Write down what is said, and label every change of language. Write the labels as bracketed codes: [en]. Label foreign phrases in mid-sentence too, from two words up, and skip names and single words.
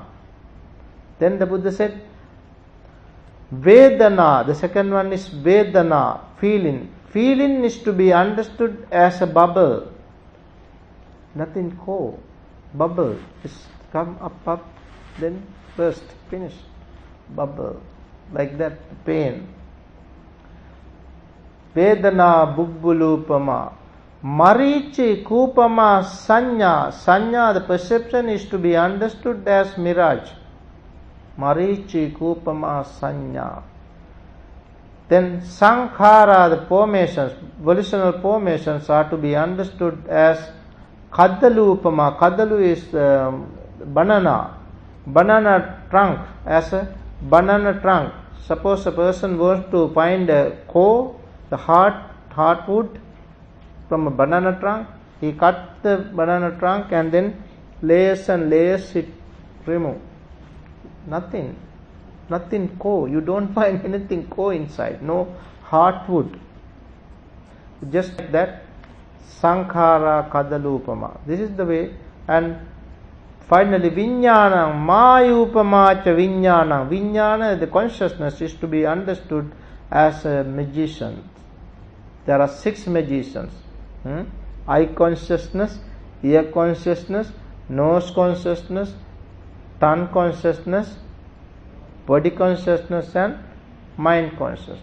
[en] Then the Buddha said, Vedana, the second one is Vedana, feeling. Feeling is to be understood as a bubble. Nothing co. Bubble is come up, then burst, finish. Bubble. Like that, pain. [pi] Vedana bubbulupama. Marichi kupama sanya. [en] Sanya, the perception, is to be understood as mirage. [pi] Marichi kupama sanya. [en] Then sankhara, the formations, volitional formations, are to be understood as kadalupama. Kadalu is banana trunk, as a banana trunk. Suppose a person wants to find a core, the heartwood from a banana trunk, he cut the banana trunk and then layers and layers it remove. Nothing co. You don't find anything co inside. No heartwood. Just like that, [pi] sankhara kadalupama. [en] This is the way. And finally, [pi] viññānaṁ māyūpamāca viññānaṁ. [en] Viññāna, the consciousness, is to be understood as a magician. There are 6 magicians. Eye consciousness, ear consciousness, nose consciousness, tongue consciousness, body consciousness, and mind consciousness.